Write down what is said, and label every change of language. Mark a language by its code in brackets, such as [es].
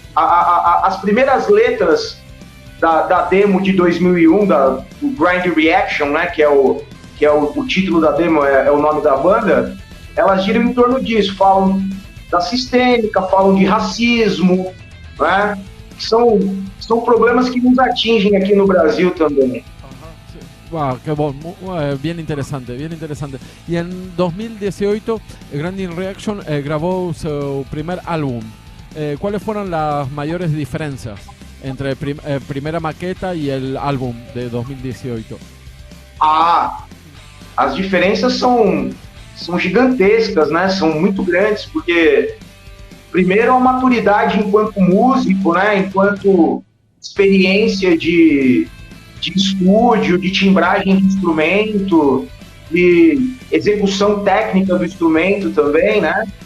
[pt] As primeiras letras da demo de 2001, do Grind Reaction, né, que é o título da demo, é o nome da banda, elas giram em torno disso, falam da sistêmica, falam de racismo, né, são problemas que nos atingem aqui no Brasil também. [es] Wow, qué bueno, bien interesante. Y en 2018, Grinding Reaction grabó su primer álbum. ¿Cuáles fueron las mayores diferencias entre primera maqueta y el álbum de 2018? [pt] As diferenças são gigantescas, né? São muito grandes, porque primeiro a maturidade enquanto músico, né? Enquanto experiência de estúdio, de timbragem de instrumento, de execução técnica do instrumento também, né?